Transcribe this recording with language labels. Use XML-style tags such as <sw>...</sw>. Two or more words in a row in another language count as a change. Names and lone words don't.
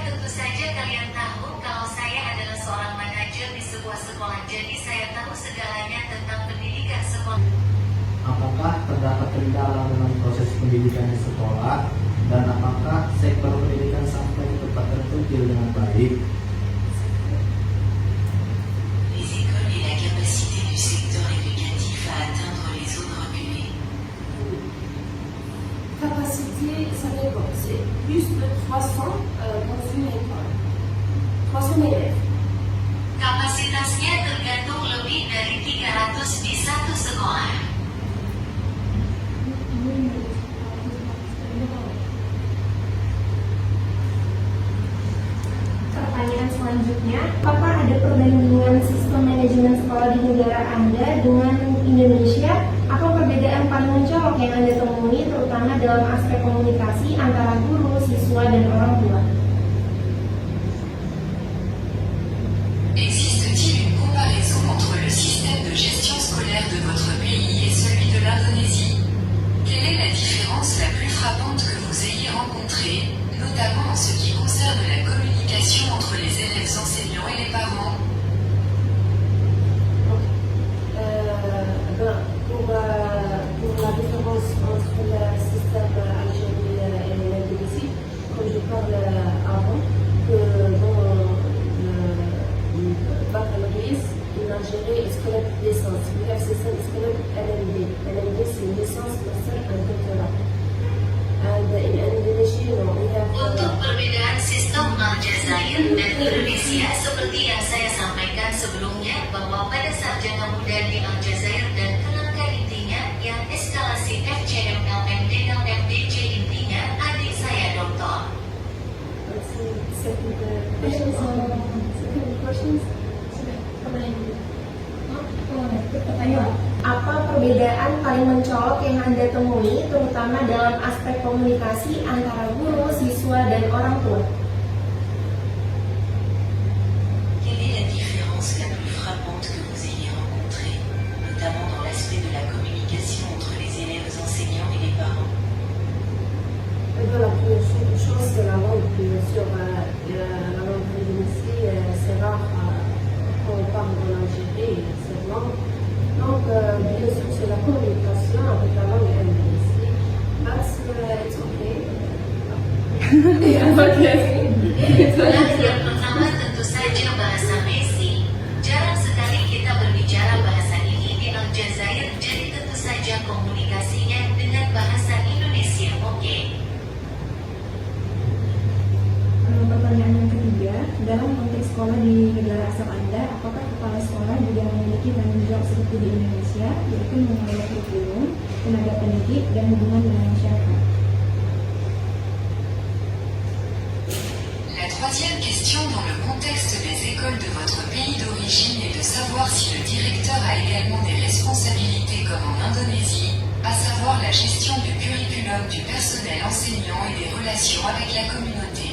<id>saja kalian tahu kalau saya adalah seorang manajer di sebuah sekolah, jadi saya tahu segalanya tentang pendidikan sekolah. Apakah terdapat kendala dalam proses pendidikan di sekolah, dan apakah sektor pendidikan sampai ke tempat terpencil dengan baik?</id> <fr>Les écoles et la capacité du secteur éducatif à atteindre les zones reculées. Capacité, ça dépend. C'est plus de 300 dans une école. 300 élèves.</fr> <id>Kapasitasnya tergantung lebih dari 300 di satu sekolah. Pertanyaan selanjutnya, apakah ada perbandingan sistem manajemen sekolah di negara Anda dengan Indonesia? Apa perbedaan paling mencolok yang Anda temui, terutama dalam aspek komunikasi antara guru, siswa, dan orang tua?</id> <fr>Existe-t-il une comparaison entre le système de gestion scolaire de votre pays et celui de l'Indonésie? Quelle est la différence la plus frappante que vous ayez rencontrée, notamment en ce qui concerne la communication entre les élèves enseignants et les parents? Pour la différence entre le système algérien et l'Indonésie, comme je parlais avant, que dans le baccalauréat en Algérie, il se connaît licence.</fr> <en>We have system is called LMD.</en> <fr>LMD c'est une licence,</fr> <en>master and doctorat. And in Indonesia, we have</en> <id>Untuk perbedaan sistem Aljazair dan Indonesia, seperti yang saya sampaikan sebelumnya, bahwa pada sarjana muda di Aljazair dan kerangka intinya yang eskalasi FCMLMD LMDC intinya adik saya doktor.</id> <en>second questions.</en> <id>Apa perbedaan paling mencolok yang Anda temui, terutama dalam aspek komunikasi antara guru, siswa, dan orang tua?</id> <fr>Quelle est la différence la plus frappante que vous ayez rencontrée, notamment dans l'aspect de la communication entre les élèves enseignants et les parents? La première chose, c'est la langue. Bien sûr, la langue d'Indonésie, c'est rare quand on parle en Algérie, c'est langue. Donc, bien sûr, c'est la communication avec la langue indonésie.</fr> <en>But it's okay.</en> <id>Yang pertama tentu saja bahasa Messi. Jarang sekali kita berbicara bahasa ini di Aljazair, jadi tentu saja komunikasinya dengan bahasa Indonesia. Oke. Pertanyaan yang ketiga, dalam konteks sekolah di negara asal Anda, apakah kepala sekolah juga memiliki tanggung jawab seperti di Indonesia, yaitu mengelola kurikulum, tenaga pendidik, dan hubungan dengan masyarakat?</id> <fr>La troisième question dans le contexte des écoles de votre pays d'origine est de savoir si le directeur a également des responsabilités comme en Indonésie, à savoir la gestion du curriculum du personnel enseignant et des relations avec la communauté.</fr>